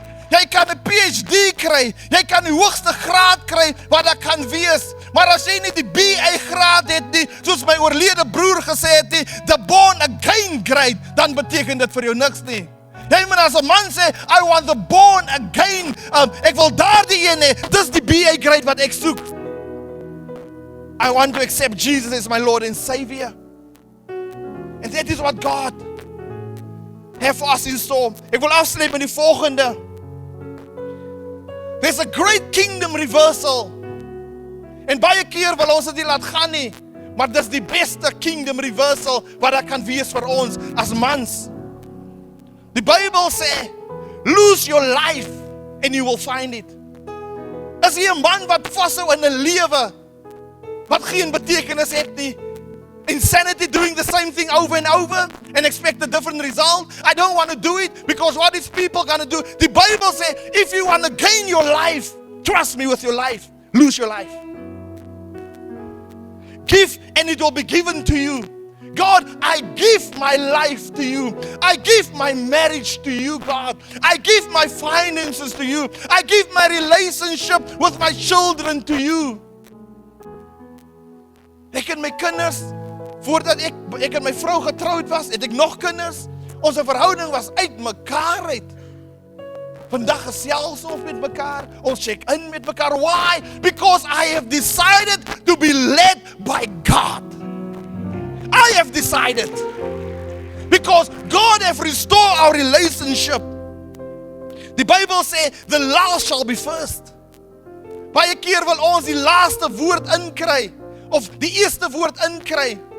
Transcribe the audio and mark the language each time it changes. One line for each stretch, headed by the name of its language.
Afrikaans: Jy kan 'n PhD kry, jy kan die hoogste graad kry wat daar kan wees, maar as jy nie die BA graad het nie, soos my oorlede broer gesê het nie,
English: the born again grade,
Afrikaans: dan beteken dit vir jou niks nie. Jy moet as 'n man sê,
English: I want the born again,
Afrikaans: ek wil daardie een hê, dis die BA grade wat ek soek.
English: I want to accept Jesus as my Lord and Savior. And that is what God has for us in store.
Afrikaans: Ek wil afsluit met die volgende.
English: There's a great kingdom reversal.
Afrikaans: En baie keer wil ons dit nie laat gaan nie, maar dis die beste kingdom reversal wat daar kan wees vir ons as mans. Die Bybel sê,
English: lose your life and you will find it.
Afrikaans: As jy 'n man wat vashou in 'n lewe wat geen betekenis het nie,
English: insanity doing the same thing over and over and expect a different result. I don't want to do it because what is people going to do? The Bible says, if you want to gain your life, trust me with your life, lose your life. Give and it will be given to you. God, I give my life to you. I give my marriage to you, God. I give my finances to you. I give my relationship with my children to you.
Afrikaans: Ek en my kinders, voordat ek en my vrou getrouwd was, het ek nog kinders. Onze verhouding was uit mekaar uit. Vandag gesels ons met mekaar, ons check in met mekaar.
English: Why? Because I have decided to be led by God. I have decided. Because God has restored our relationship.
Afrikaans: Die Bijbel sê,
English: the last shall be first.
Afrikaans: Baie keer wil ons die laaste woord inkry, of die eerste woord inkry.